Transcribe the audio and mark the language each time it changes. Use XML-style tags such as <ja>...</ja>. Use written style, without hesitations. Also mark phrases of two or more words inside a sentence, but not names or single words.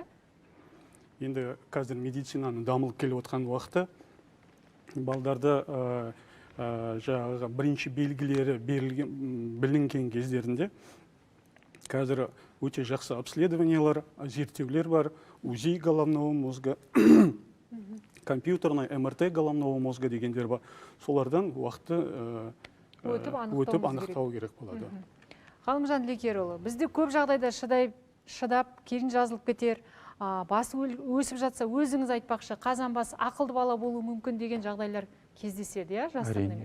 <kk>Енді қазір медицинаның дамылып келіп отқан уақытта балдарды бірінші белгілері білінген кездерінде қазір өте жақсы обследованиялар, зерттеулер бар,</kk> <ru>УЗИ головного мозга, компьютерный МРТ головного мозга</ru> <kk>дегендер бар. Солардан уақытты өтіп анықтау керек болады. Ғалымжан Лекерұлы, бізде көп жағдайда шыдап, кейін жазылып кетер, басы өсіп жатса, өзіңіз айтпақшы, қазан бас ақылды бала болу мүмкін деген жағдайлар кездеседі, жастардың емес?</kk>